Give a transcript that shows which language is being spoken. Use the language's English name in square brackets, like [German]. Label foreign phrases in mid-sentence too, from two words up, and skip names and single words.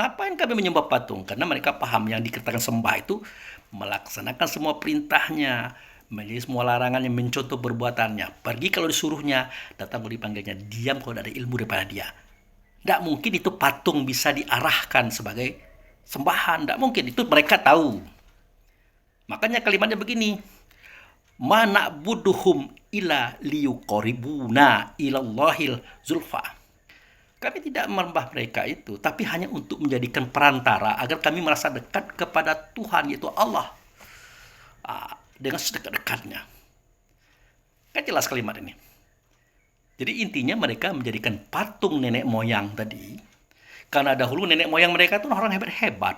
[Indonesian] Ngapain kami menyembah patung? Karena mereka paham yang dikatakan sembah itu melaksanakan semua perintahnya, menjadi semua larangannya, mencontoh perbuatannya. Pergi kalau disuruhnya, datang kalau dipanggilnya, diam kalau ada ilmu daripada dia. Tidak mungkin itu patung bisa diarahkan sebagai sembahan. Tidak mungkin. Itu mereka tahu. Makanya kalimatnya begini. [Arabic] ما نعبدهم إلا ليقربونا إلى الله زلفى. [Indonesian] Kami tidak menyembah mereka itu, tapi hanya untuk menjadikan perantara agar kami merasa dekat kepada Tuhan, yaitu Allah, dengan sedekat-dekatnya. Kan jelas kalimat ini. Jadi intinya mereka menjadikan patung nenek moyang tadi, karena dahulu nenek moyang mereka itu orang hebat-hebat.